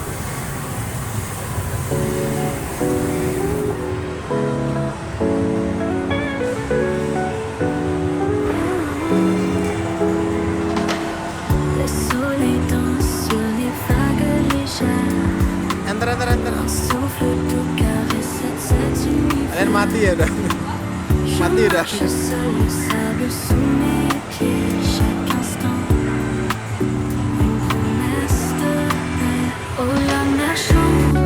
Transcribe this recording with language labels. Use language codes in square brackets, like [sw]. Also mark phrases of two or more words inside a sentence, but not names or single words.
[fr] Le soleil danse sur les vagues légères. Enter. Un souffle doux caresse cet univers. [id] Kalian mati ya udah. [fr] Je [id] Mati udah. [fr] marche seul, le sable sous mes pieds chaque instant. Une promesse de paix. Oh la mer chante,